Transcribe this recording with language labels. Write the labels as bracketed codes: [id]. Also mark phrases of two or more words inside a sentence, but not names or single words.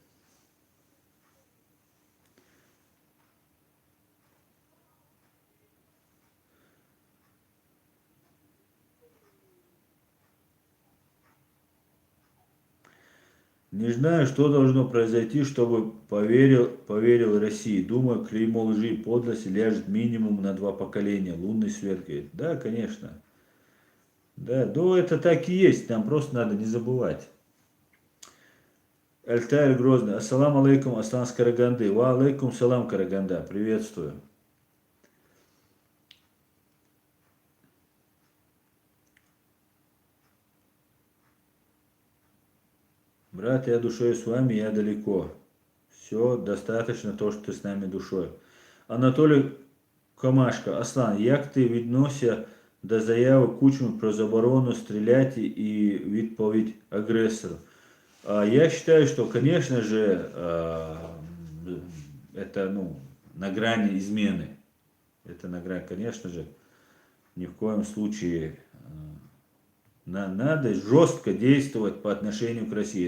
[ru] Не знаю, что должно произойти, чтобы поверил России. Думаю, клеймо лжи и подлости ляжет минимум на 2 поколения. Лунный свет говорит. Да, конечно. Да, ну это так и есть. Нам просто надо не забывать. Альтаир Грозный. [ar] السلام عليكم, [ru] Аслан с Караганды. [ar] وعليكم السلام, [ru] Караганда. Приветствую. Брат, я душой с вами, я далеко. Все, достаточно то, что ты с нами душой. [uk] Анатолій Комашко, Аслан, як ти відносишся до заяви Кучми про заборону стріляти і відповідь агрессору? [ru] Я считаю, что, конечно же, это, ну, на грани измены. Это на грани, конечно же, ни в коем случае надо жестко действовать по отношению к России.